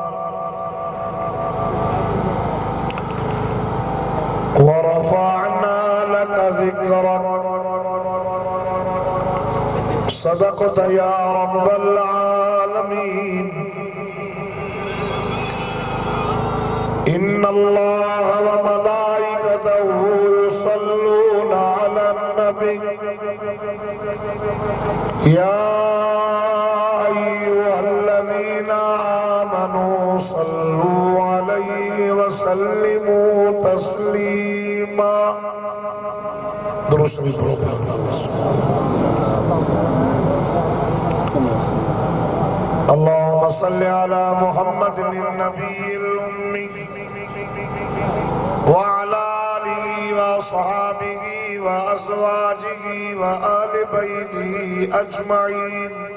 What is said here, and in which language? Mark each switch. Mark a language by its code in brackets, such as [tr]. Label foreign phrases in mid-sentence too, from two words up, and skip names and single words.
[ar] و رفعنا لك ذكرك صدقت يا رب العالمين إن الله و ملائكته يصلون على النبي يا أيها الذين آمنوا صلوا عليه و سلموا تسليما [ur] درود شریف پڑھو [ar] اللهم صل على محمد النبي الأمي و على آله و أصحابه و أزواجه و آل بيته أجمعين